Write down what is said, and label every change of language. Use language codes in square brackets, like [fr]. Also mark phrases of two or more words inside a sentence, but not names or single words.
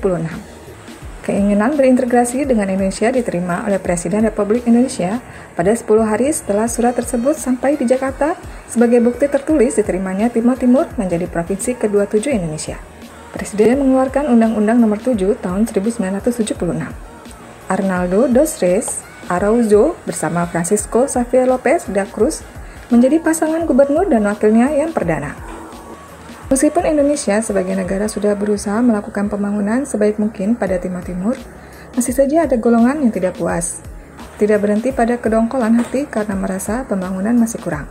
[id] Keinginan berintegrasi dengan Indonesia diterima oleh Presiden Republik Indonesia pada 10 hari setelah surat tersebut sampai di Jakarta sebagai bukti tertulis diterimanya Timor Timur menjadi provinsi ke-27 Indonesia. Presiden mengeluarkan Undang-Undang Nomor 7 Tahun 1976. Arnaldo dos Reis Araújo bersama Francisco Xavier Lopes da Cruz menjadi pasangan gubernur dan wakilnya yang perdana. Meskipun Indonesia sebagai negara sudah berusaha melakukan pembangunan sebaik mungkin pada Timor Timur, masih saja ada golongan yang tidak puas. Tidak berhenti pada kedongkolan hati karena merasa pembangunan masih kurang.